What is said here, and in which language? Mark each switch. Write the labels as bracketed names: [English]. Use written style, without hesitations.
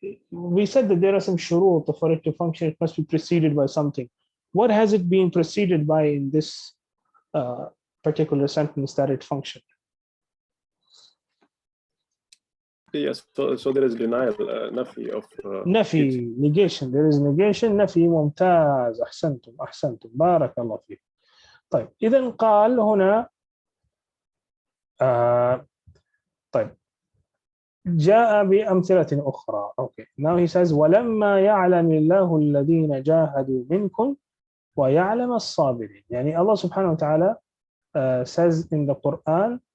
[English] We said that there are some shurut for it to function. It must be preceded by something. What has it been preceded by in this particular sentence that it functioned? Yes, so there is denial, nafi of nafi, negation. There is negation, nafi. [Arabic] ممتاز, أحسنتم, بارك الله فيك. طيب, إذن قال هنا طيب, جاء بأمثلة أخرى. [English] Okay, now he says [Arabic] ولما يعلم الله الذين جاهدوا منكم ويعلم الصابرين. [English] Allah subhanahu wa ta'ala says in the Quran